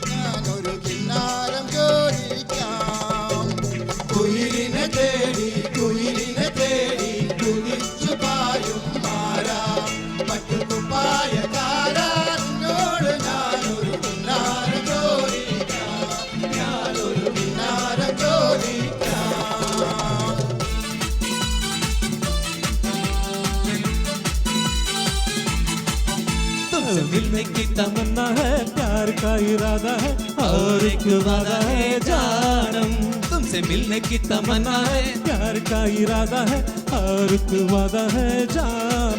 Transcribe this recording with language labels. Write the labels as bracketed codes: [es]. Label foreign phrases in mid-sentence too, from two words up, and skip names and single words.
[ml] കുയിലിനെ തേടി കുതിച്ചു പായും മാരാ പട്ടുകുപ്പായക്കാരാ നിന്നോട് ഞാനൊരു കിന്നാരം ചോദിക്കാം. [hi] तुमसे मिलने की तमन्ना है प्यार का इरादा है और एक वादा है जानम. तुमसे मिलने की तमन्ना है प्यार का इरादा है और एक वादा है जानम.